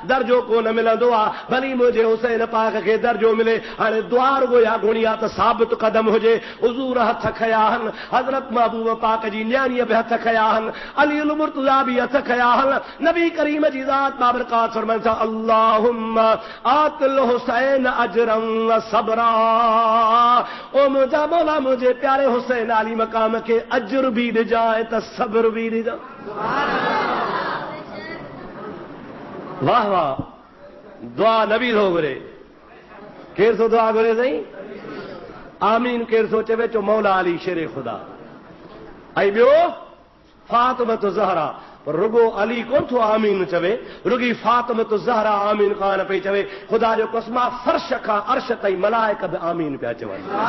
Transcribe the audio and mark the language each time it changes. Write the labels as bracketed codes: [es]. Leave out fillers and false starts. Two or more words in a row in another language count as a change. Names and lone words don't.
[sd] दर्जो कोन मिलंदो आहे भली मुंहिंजे हुसैन पाक खे दर्जो मिले हाणे दुआ रुॻो या घुणी आहे त साबित कदम हुजे हुजूर हथ खया आहिनि हज़रत महबूब पाक जी न्याणीअ बि हथ खया आहिनि अली मुर्तज़ा बि हथ खया आहिनि नबी करीम जी ज़ात बाबरकात फरमाइनि था [ar] اللهم آت الحسين أجرا وصبرا [sd] ओ मुंहिंजा मौला मुंहिंजे प्यारे हुसैन आली मकाम खे अजर बि ॾिजाए त सब्र बि ॾिजाए वाह वाह दुआ नबी थो घुरे केरु थो दुआ घुरे साईं आमीन केरु थो चवे चो मौला अली शेरे ख़ुदा ऐं ॿियो फातिमत ज़हरा रुगो अली कोन थो आमीन चवे रुगी फातिमत ज़हरा आमीन कान पई चवे ख़ुदा जो कसमा फर्श खां अर्श ताईं मलाइक बि आमीन पिया चवनि